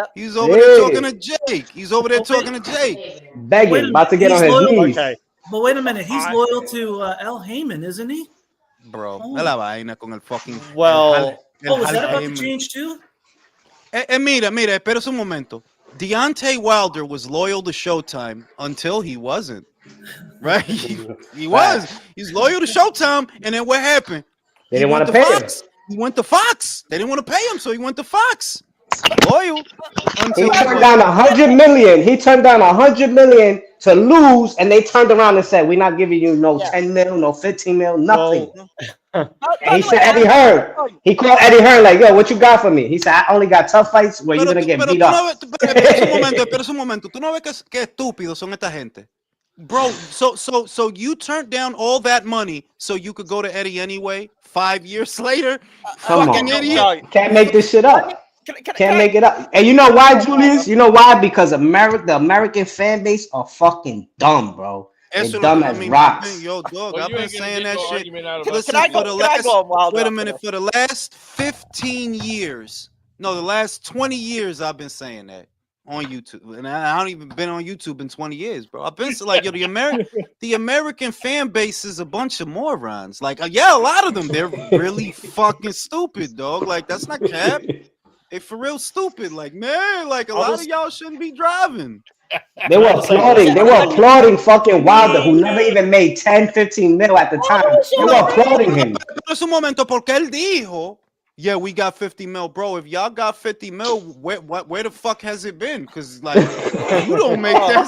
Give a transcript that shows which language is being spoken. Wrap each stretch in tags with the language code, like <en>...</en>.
<en>He's over there talking to Jake. Begging, about to get on his knees. Okay. But wait a minute, he's loyal to Al Haymon, isn't he?</en> <es>Bro, la vaina con el fucking.</es> <en>Well, is that about to change too?</en> <es>Mira, espera un momento.</es> <en>Deontay Wilder was loyal to Showtime until he wasn't. Right? He was. He's loyal to Showtime, and then what happened? They didn't want to pay him. He went to Fox. They didn't want to pay him, so he went to Fox. Loyal. He turned down $100 million. He turned down $100 million to lose, and they turned around and said, "We're not giving you no 10 mil, no 15 mil, nothing." And he said, Eddie Hearn. He called Eddie Hearn like, "Yo, what you got for me?" He said, "I only got tough fights where you're gonna get beat up."</en> <es>Espera un momento. ¿Tú no ves que estúpidos son esta gente?</es> <en>Bro, so you turned down all that money so you could go to Eddie anyway? 5 years later? Come Fucking on, idiot. Can't make this shit up. Can't make it up. And you know why, Julius? You know why? Because the American fan base are fucking dumb, bro. They're dumb as rocks. Yo, dog, I've been saying that shit. Listen, wait a minute. For the last 15 years, no, the last 20 years, I've been saying that on YouTube, and I haven't even been on YouTube in 20 years, bro. I've been like, yo, the American fan base is a bunch of morons. Like, yeah, a lot of them, they're really fucking stupid, dog. Like, that's not cap. They for real stupid. Like, man, like a lot of y'all shouldn't be driving. They were applauding fucking Wilder, who never even made 10, 15 mil at the time. They were applauding him.</en> <es>Pero un momento, porque él dijo,</es> <en>yeah, we got 50 mil, bro. If y'all got 50 mil, where the fuck has it been? Because like you don't make that.</en>